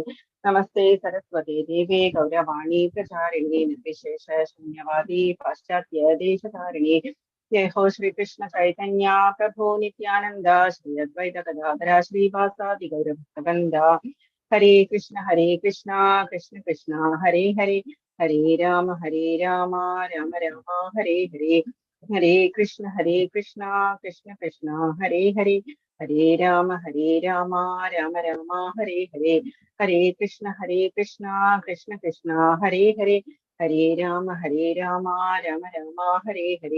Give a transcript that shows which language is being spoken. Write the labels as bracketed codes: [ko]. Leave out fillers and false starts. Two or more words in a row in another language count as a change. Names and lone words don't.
[sa] नमस्ते सरस्वते देवे गौरवाणि प्रचारिणि निर्विशेष शून्यवादि पाश्चात्य देशधारिणि. जय हो श्रीकृष्ण चैतन्य प्रभो नित्यानन्द श्री अद्वैत गदाधर श्रीवासादि गौरभक्तवृन्द. हरे कृष्ण कृष्ण कृष्ण हरे हरे, हरे राम राम राम हरे हरे. हरे कृष्ण कृष्ण कृष्ण हरे हरे, हरे राम राम राम हरे हरे. हरे कृष्ण कृष्ण कृष्ण हरे हरे, हरे राम राम राम हरे हरे.